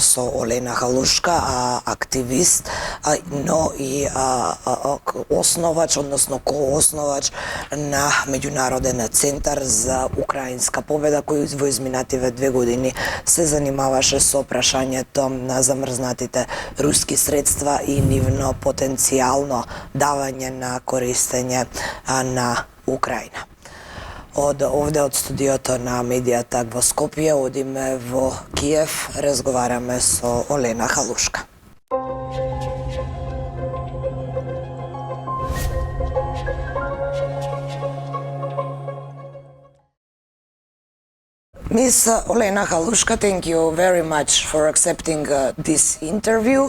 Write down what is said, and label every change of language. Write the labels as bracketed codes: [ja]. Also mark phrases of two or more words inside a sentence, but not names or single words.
[mk] со Олена Халушка, активист, но и основач, односно ко-основач на Меѓународен центар за украинска победа, кој во изминативе 2 години се занимаваше со прашањето на замрзнатите руски средства и нивно потенцијално давање на користење на Украина. Од овде од студиото на медијата во Скопје одиме во Киев, разговараме со Олена Халушка. [en] Miss Olena Halushka, thank you very much for accepting this interview.